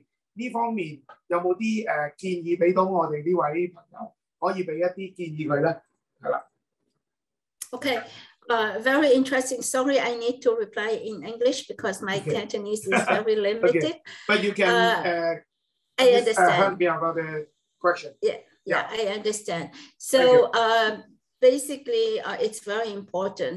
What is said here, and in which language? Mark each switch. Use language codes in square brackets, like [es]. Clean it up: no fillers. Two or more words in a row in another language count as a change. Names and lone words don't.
[yue] 呢方面有冇啲建議俾到我哋呢位朋友，可以俾一啲建議佢咧？係啦。 [en] Okay, very interesting. Sorry, I need to reply in English because my Cantonese is very limited. But you can I understand. Help me about the question. Yeah, I understand. So basically, it's very important.